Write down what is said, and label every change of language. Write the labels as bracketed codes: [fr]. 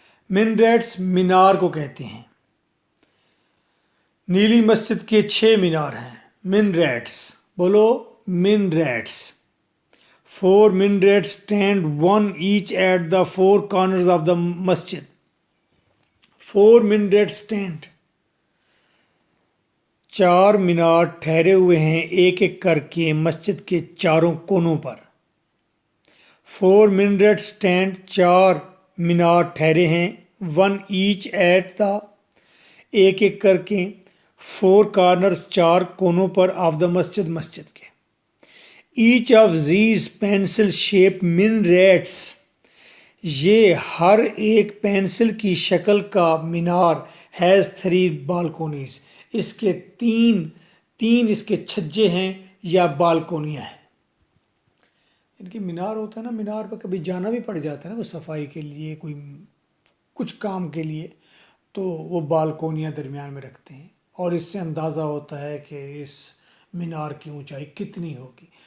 [ur] minarets مینار کو کہتے ہیں. نیلی مسجد کے 6 مینار ہیں. [en] minarets [ur] بولو [en] minarets. 4 minarets stand, one each at the 4 corners of the masjid. 4 minarets stand. [ur] 4 مینار ٹھہرے ہوئے ہیں ایک ایک کر کے مسجد کے چاروں کونوں پر. [en] 4 minarets stand. [ur] 4 مینار ٹھہرے ہیں. [en] one each at the [ur] ایک ایک کر کے [en] 4 corners [ur] 4 کونوں پر [en] of the [ur] مسجد کے. [en] Each of these pencil shaped minarets. [ur] یہ ہر ایک پینسل کی شکل کا مینار [en] has 3 balconies. [ur] اس کے تین اس کے چھجے ہیں یا بالکونیاں ہیں. ان کی مینار ہوتا ہے نا، مینار پر کبھی جانا بھی پڑ جاتا ہے نا، کوئی صفائی کے لیے، کوئی کچھ کام کے لیے، تو وہ بالکونیاں درمیان میں رکھتے ہیں اور اس سے اندازہ ہوتا ہے کہ اس مینار کی اونچائی کتنی ہوگی.